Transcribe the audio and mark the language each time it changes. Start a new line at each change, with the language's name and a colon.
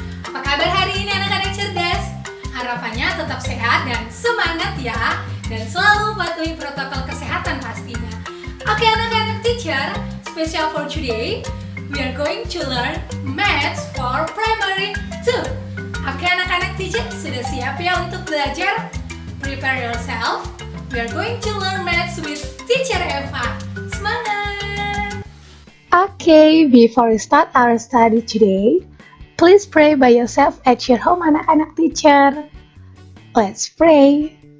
Indonesian: Apa kabar hari ini anak-anak cerdas? Harapannya tetap sehat dan semangat ya, dan selalu patuhi protokol kesehatan pastinya.
English: Oke anak-anak teacher, special for today, we are going to learn Maths for Primary 2.
Indonesian: Oke anak-anak teacher, sudah siap ya untuk belajar?
English: Prepare yourself, we are going to learn Maths with Teacher Eva.
Indonesian: Semangat!
English: Okay, before we start our study today, please pray by yourself at your home, anak-anak teacher. Let's pray.